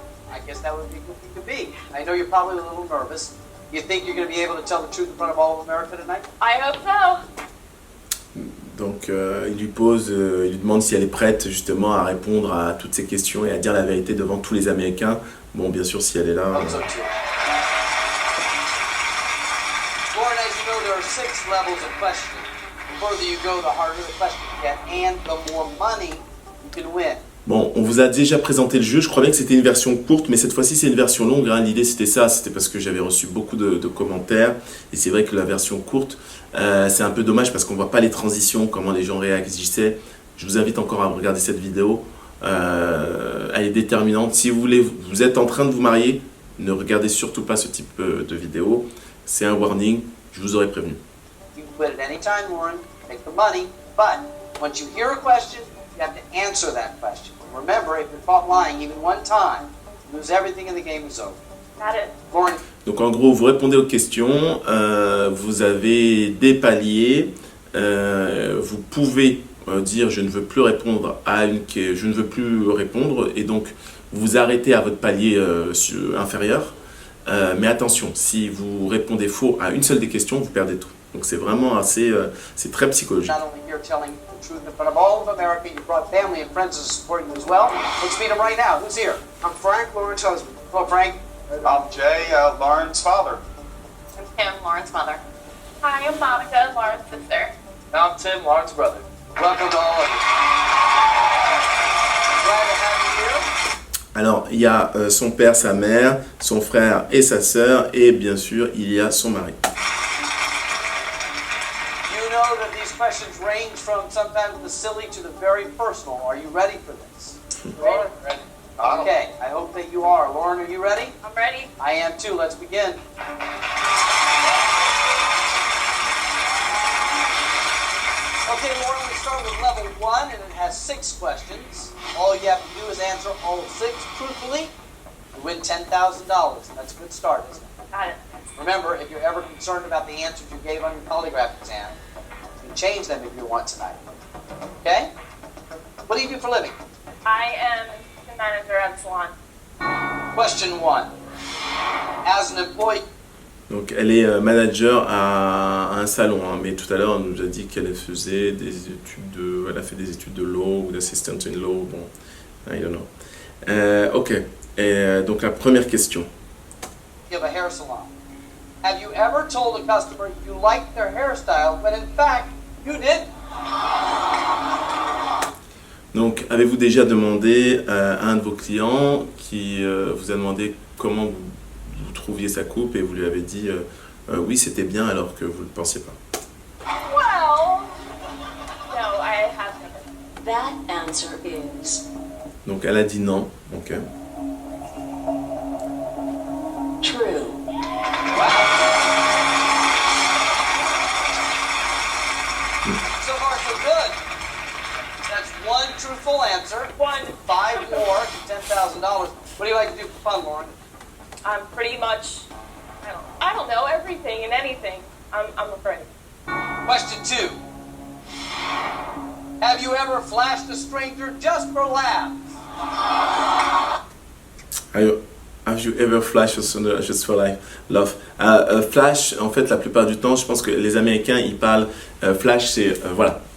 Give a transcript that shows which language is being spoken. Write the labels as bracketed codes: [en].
[en] I guess that would be good you could be. I know you're probably a little nervous. You think you're going to be able to tell the truth in front of all of America tonight? I hope so. [fr] Donc il lui demande si elle est prête justement à répondre à toutes ces questions et à dire la vérité devant tous les Américains. Bon, bien sûr, si elle est là. [en] Lauren, as you know, there are 6 levels of questioning. The further you go, the harder the question you get, and the more money you can win. [fr] Bon, on vous a déjà présenté le jeu, je crois bien que c'était une version courte, mais cette fois-ci c'est une version longue. Hein. L'idée c'était ça, c'était parce que j'avais reçu beaucoup de commentaires, et c'est vrai que la version courte, c'est un peu dommage parce qu'on voit pas les transitions, comment les gens réagissaient. Je vous invite encore à regarder cette vidéo, elle est déterminante. Si vous êtes en train de vous marier, ne regardez surtout pas ce type de vidéo, c'est un warning, je vous aurais prévenu. [en] You can quit at any time, Lauren, make the money, but once you hear a question, you have to answer that question. Remember, if you're caught lying even one time, you lose everything and the game is over. Got it. Lauren, [fr] Donc en gros, vous répondez aux questions, vous avez des paliers, vous pouvez dire je ne veux plus répondre je ne veux plus répondre, et donc vous arrêtez à votre palier inférieur. Mais attention, si vous répondez faux à une seule des questions, vous perdez tout. Donc c'est vraiment assez, c'est très psychologique. [en] not only here telling the truth in front of all of America, you brought family and friends to support you as well. Let's meet them right now. Who's here? I'm Frank, Lauren's husband. Hello, Frank. I'm Jay, Lauren's father. I'm Kim, Lauren's mother. Hi, I'm Monica, Lauren's sister. I'm Tim, Lauren's brother. Welcome to all of you. Glad to have you here. Alors, il y a son père, sa mère, son frère et sa sœur, et bien sûr, il y a son mari. You know that these questions range from sometimes the silly to the very personal. Are you ready for this? Ready. Ready. Okay, I hope that you are. Lauren, are you ready? I'm ready. I am too. Let's begin. Okay, Lauren, we start with level 1, and it has 6 questions. All you have to do is answer all 6 truthfully to win $10,000. That's a good start, isn't it? Got it. Remember, if you're ever concerned about the answers you gave on your polygraph exam, you can change them if you want tonight. Okay? What do you do for a living? I am assistant manager at a salon. Question 1. As an employee, [fr] Donc, elle est manager à un salon, hein, mais tout à l'heure, elle nous a dit qu'elle faisait elle a fait des études de law ou d'assistant in law, bon, [en] I don't know. [fr] Ok, et donc la première question. [en] of a hair salon. Have you ever told a customer you liked their hairstyle when in fact you didn't? [fr] Donc, avez-vous déjà demandé à un de vos clients qui vous a demandé comment vous trouviez sa coupe et vous lui avez dit oui, c'était bien alors que vous ne le pensiez pas? [en] Well, no, I have never. That answer is [fr] Donc, elle a dit non. Ok. [en] true. So far, so good. That's 1 truthful answer. 5 more to $10,000. What do you like to do for fun, Lauren? I'm pretty much, I don't know, everything and anything. I'm afraid. Question 2. Have you ever flashed a stranger just for laughs? Have you ever flashed just for love? [fr] Flash, en fait, la plupart du temps, je pense que les Américains, ils parlent flash, c'est voilà.